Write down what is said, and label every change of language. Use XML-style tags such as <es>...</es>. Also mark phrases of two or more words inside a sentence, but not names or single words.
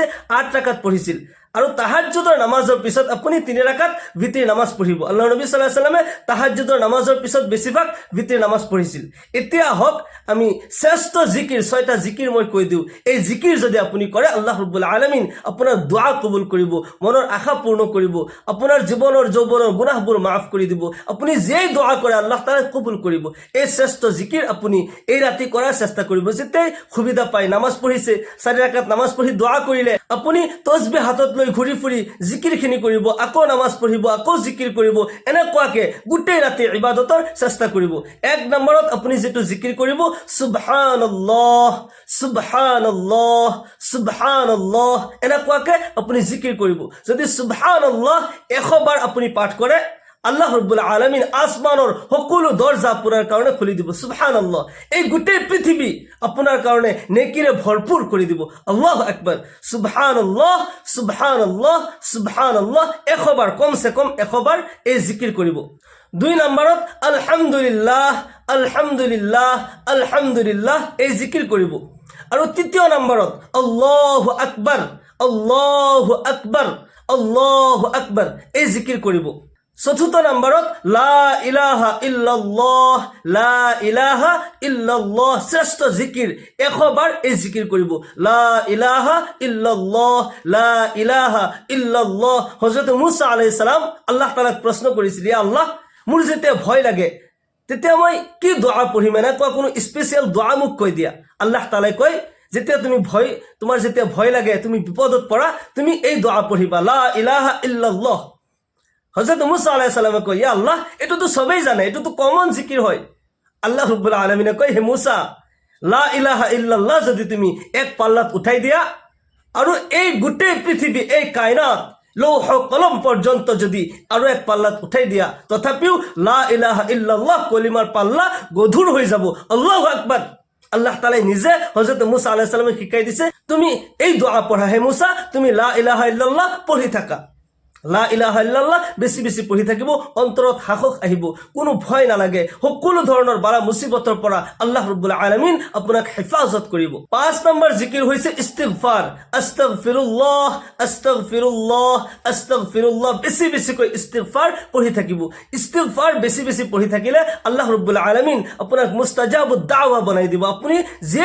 <as>8 ৰাকাত পঢ়িছিল আৰু তাহাজ্জুদৰ নামাজৰ পিছত আপুনি 3 ৰাকাত ভিতিৰ নামাজ পঢ়িব আল্লাহৰ নবী</as> <ar>صلى الله عليه وسلم</ar> <as>তাহাজ্জুদৰ নামাজৰ পিছত বেছিভাগ ভিতিৰ নামাজ পঢ়িছিল এতিয়া হক আমি শ্ৰেষ্ঠ জিকিৰ 6টা জিকিৰ মই কৈ দিও এই জিকিৰ যদি আপুনি কৰে</as> <ar>الله رب العالمين</ar> <as>আপোনাৰ দোয়া কবুল কৰিব মনৰ আশা পূৰ্ণ কৰিব আপোনাৰ জীৱনৰ যৌৱনৰ গুনাহবোৰ মাফ কৰি দিব আপুনি যেই দোয়া কৰে</as> <ar>الله تعالى</ar> <as>কবুল কৰিব এই শ্ৰেষ্ঠ জিকিৰ আপুনি এই ৰাতি কৰাৰ চেষ্টা কৰিব যেতেই সুবিধা পায় নামাজ পঢ়িছে 4 ৰাকাত নামাজ পঢ়ি দোয়া কৰিলে আপুনি তসবিহ হাতত লৈ ঘূৰি ফুৰি জিকিৰখিনি কৰিব আকৌ নামাজ পঢ়িব আকৌ জিকিৰ কৰিব এনেকুৱাকে গোটেই ৰাতি ইবাদতৰ চেষ্টা কৰিব এক নম্বৰত আপুনি যেটো জিকিৰ কৰিব সুবহানাল্লাহ</as> <ar>سبحان الله سبحان الله</ar> <as>এনেকুৱাকে আপুনি জিকিৰ কৰিব যদি সুবহানাল্লাহ 100 বাৰ আপুনি পাঠ কৰে</as> <ar>الله رب العالمين</ar> <as>আসমানৰ সকলো দরজা আপোনাৰ কাৰণে খুলি দিব সুবহানাল্লাহ এই গোটেই পৃথিৱী আপোনাৰ কাৰণে নেকিৰে ভৰপুৰ কৰি দিব</as> <ar>الله أكبر سبحان الله سبحان الله سبحان الله</ar> <as>100 বাৰ কমসে কম 100 বাৰ এই জিকিৰ কৰিব 2 নম্বৰত</as> <ar>الحمد لله الحمد لله الحمد لله</ar> <as>এই জিকিৰ কৰিব আৰু 3 নম্বৰত</as> <ar>الله أكبر الله أكبر الله أكبر</ar> <as>এই জিকিৰ কৰিব 4 নম্বৰত</as> <ar>لا إله إلا الله لا إله إلا الله</ar> <as>শ্ৰেষ্ঠ জিকিৰ 100 বাৰ এই জিকিৰ কৰিব</as> <ar>لا إله إلا الله لا إله إلا الله</ar> <as>হযরত মুসা</as> <ar>عليه السلام</ar> <as>আল্লাহ তাআলাক প্ৰশ্ন কৰিছিল</as> <ar>يا الله</ar> <as>মোৰ যেতিয়া ভয় লাগে তেতিয়া মই কি দোয়া পঢ়িম এনেকুৱা কোনো স্পেশাল দোয়া মোক কৈ দিয়া আল্লাহ তাআলাই কয় যেতিয়া তোমাৰ যেতিয়া ভয় লাগে তুমি বিপদত পৰা তুমি এই দোয়া পঢ়িবা</as> <ar>لا إله إلا الله</ar> <as>হযরত মুসা</as> <ar>عليه السلام</ar> <as>কয়</as> <ar>يا الله</ar> <as>এটো তো</as> <bn>সবাই জানে</bn> <as>এটো তো কমন জিকির হয়</as> <ar>الله رب العالمين</ar> <as>কয় হে মুসা</as> <ar>لا إله إلا الله</ar> <as>যদি তুমি এক পাল্লাত উঠাই দিয়া আৰু এই গোটেই পৃথিৱী এই কায়নাত লৌহ কলম পর্যন্ত যদি আৰু এক পাল্লাত উঠাই দিয়া তথাপিও লা</as> <ar>إله إلا الله</ar> <as>কলিমাৰ পাল্লা গধুৰ হৈ যাব</as> <ar>الله أكبر الله تعالى</ar> <as>নিজে হযরত মুসা</as> <ar>عليه السلام</ar> <as>শিকাই দিছে তুমি এই দোয়া পঢ়া হে মুসা তুমি</as> <ar>لا إله إلا الله</ar> <as>পঢ়ি থাকা</as> <ar>لا إله إلا الله</ar> <as>বেছি বেছি পঢ়ি থাকিব অন্তৰত সাহস আহিব কোনো ভয় নালাগে সকলো ধৰণৰ বালা মুসিবতৰ পৰা</as> <ar>الله رب العالمين</ar> <as>আপোনাক হেফাজত কৰিব 5 নম্বৰ জিকিৰ হৈছে ইস্তিগফাৰ</as> <ar>أستغفر الله أستغفر الله أستغفر الله</ar> <as>বেছি বেছি কৈ ইস্তিগফাৰ পঢ়ি থাকিব ইস্তিগফাৰ বেছি বেছি পঢ়ি থাকিলে</as> <ar>الله رب العالمين</ar> <as>আপোনাক</as> <ar>مستجاب الدعوة</ar> <as>বনাই দিব আপুনি যে</as>